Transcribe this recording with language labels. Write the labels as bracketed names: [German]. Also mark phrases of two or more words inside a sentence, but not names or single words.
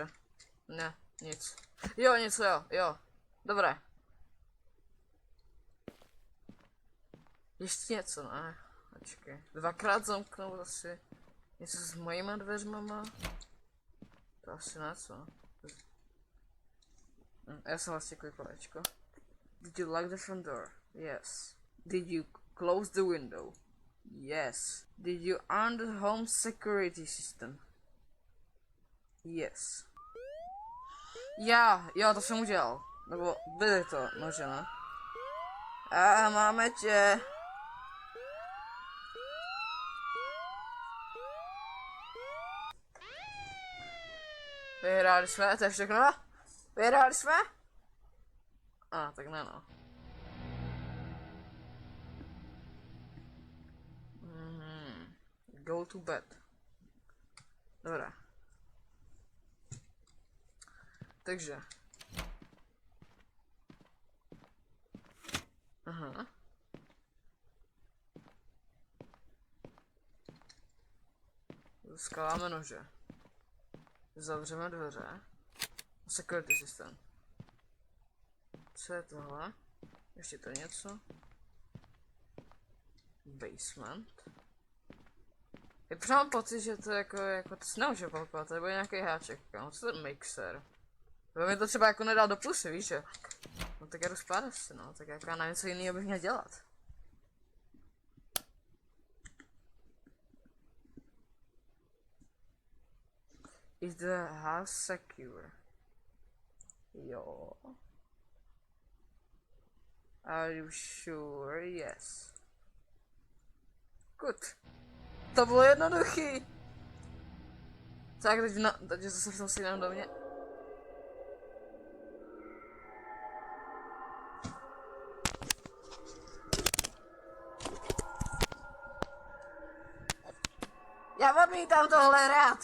[Czech] Ne, nic. Jo, něco jo, jo. Dobré. Ještě něco, ne? Počkej. Dvakrát zamknout asi. Něco s mojima dveřmama. To asi ne, co? Já jsem vlastně kolečko. [English] Did you lock the front door? Yes. Did you close the window? Yes. Did you arm the home security system? Yes. [Czech] Jo, to jsem udělal. Nebo byly to, nože, ne? A máme tě. Vyhráli jsme, to je všechno? Vyhráli jsme? Tak ne, no. [English] Go to bed. [Czech] Dobrá. Takže. Aha. Skaláme nože. Zavřeme dveře. [English] Security system. [Czech] Co je tohle? Ještě to něco. Basement. Já pořád mám pocit, že to jako to se nemůže opakovat, to bude nějaký háček. Co to je mixer? To mi to třeba jako nedal do plusy, víš že? No tak já jdu spát asi, no, tak jako já nevím, co jiného bych měl dělat. [English] Is the house secure? Jo. Are you sure? Yes. [Czech] Good. To bylo jednoduchý. Tak teď zase v tom stejném domě. Já odmítám tohle hrát.